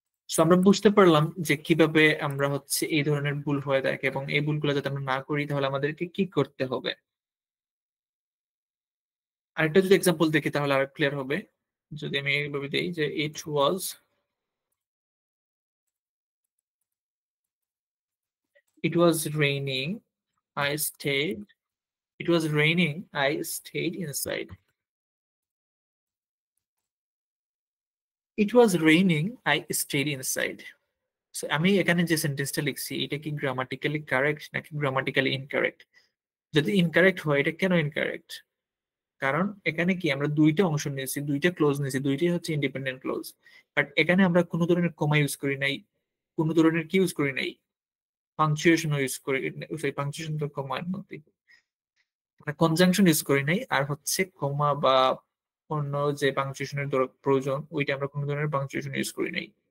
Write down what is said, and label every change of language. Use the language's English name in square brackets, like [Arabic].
[Bangla] So আমরা বুঝতে পারলাম যে কিভাবে আমরা হচ্ছে এই ধরনের ভুল হয়ে থাকে, এবং এই ভুলগুলো যাতে আমরা না করি তাহলে আমাদেরকে কি করতে হবে। আরেকটা যদি এক্সাম্পল দেখি তাহলে আর ক্লিয়ার হবে। যদি আমি এইভাবে দিই যে [English] it was raining, I stayed, it was raining, I stayed inside. It was raining, I stayed inside. [Bangla] So আমি এখানে যে সেন্টেন্সটা লিখছি এটা কি গ্রামাটিক্যালি কারেক্ট নাকি গ্রামাটিক্যালি ইনকারেক্ট? যদি ইনকারেক্ট হয়, এটা কেন ইনকারেক্ট? কারণ এখানে কি আমরা দুইটা অংশ নিয়েছি, দুইটা ক্লোজ নিয়েছি, দুইটাই হচ্ছে ইন্ডিপেন্ডেন্ট ক্লোজ। বাট এখানে আমরা কোনো ধরনের কমা ইউজ করি নাই, কোনো ধরনের কি ইউজ করি নাই, পাংচুয়েশন ইউজ করি, সরি পাংচুয়েশন তো কমার মধ্যে, মানে কনজাংশন ইউজ করি নাই, আর হচ্ছে কমা বা অন্য যে পাংচুয়েশনের প্রয়োজন ওইটা আমরা কোনো ধরনের পাংচুয়েশন ইউজ করি নাই।